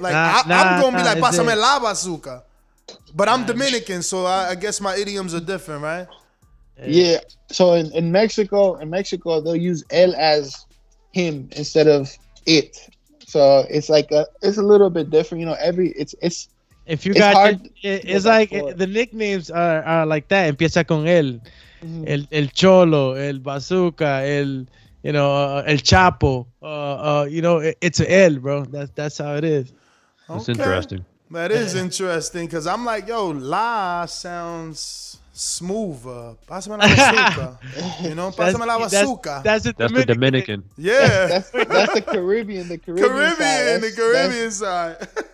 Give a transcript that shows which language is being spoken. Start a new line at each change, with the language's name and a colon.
English: Like I'm gonna be like,
Spanish: pásame la bazooka.
English: But I'm Dominican, so I guess my idioms are different, right? Yeah. So in Mexico, they'll use El as him instead of it. So it's like it's a little bit different, it's if you it's got hard it's like the nicknames are like that.
Spanish: Empieza con el, el Cholo, el Bazooka, el el Chapo.
English: It's a El, bro. That's how it is. That's interesting. That is interesting because I'm like, yo, La sounds smoother.
Spanish: Pásame la bazooka. Pásame la bazooka.
English: That's the Dominican. Yeah. That's the Caribbean. The Caribbean side.